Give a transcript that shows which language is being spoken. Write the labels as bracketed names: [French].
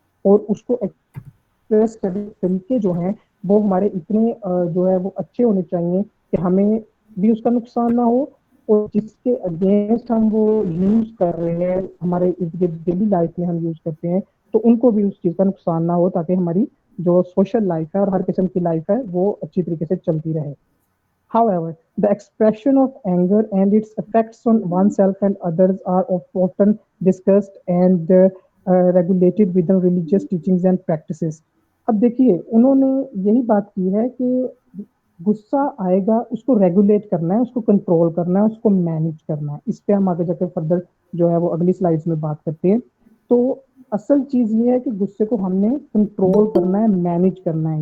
[Urdu] اور اس کو ایکسپریس کرنے کے طریقے جو ہیں وہ ہمارے اتنے جو ہے وہ اچھے ہونے چاہیے کہ ہمیں بھی اس کا نقصان نہ ہو, اور جس کے اگینسٹ ہم وہ یوز کر رہے ہیں ہمارے ڈیلی لائف میں ہم یوز کرتے ہیں تو ان کو بھی اس چیز کا نقصان نہ ہو, تاکہ ہماری جو سوشل لائف ہے اور ہر قسم کی لائف ہے وہ اچھی طریقے سے چلتی رہے. [English] However, the expression of anger and its effects on oneself and others are often discussed and regulated within religious teachings and practices. [Urdu] اب دیکھیے انہوں نے یہی بات کی ہے کہ غصہ آئے گا اس کو ریگولیٹ کرنا ہے, اس کو کنٹرول کرنا ہے, اس کو مینیج کرنا ہے. اس پہ ہم آگے جا کے فردر جو ہے وہ اگلی سلائڈس میں بات کرتے ہیں. تو اصل چیز یہ ہے کہ غصے کو ہم نے کنٹرول کرنا ہے, مینیج کرنا ہے.